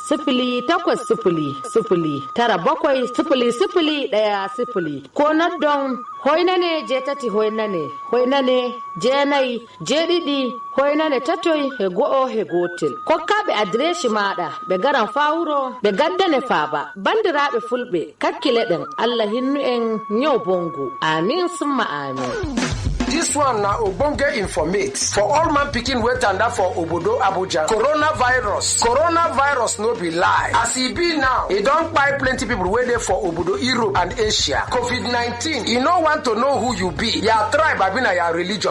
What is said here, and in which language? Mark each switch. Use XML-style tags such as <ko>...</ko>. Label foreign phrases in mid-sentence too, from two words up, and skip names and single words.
<ff>0800-777-100 ko noddon hoynane jeetati hoynane jeenayi jeeɗiɗi hoynane tatoy he go'o he gotel kokkaɓe adireshi maɗa ɓe garan fawuro ɓe gaddane faaba bandiraɓe fulɓe kakkileɗen allah hinnu en nyaw bongo amin summa amin.</ff> <pcm>This one na ogbonge informate for all man pikin wey tanda for obodo Abuja. Coronavirus no be lie. As e be now, e don kpai plenty people wey dey for obodo Europe and Asia. COVID-19, e no want to know who you be. Your tribe abi na your religion.</pcm>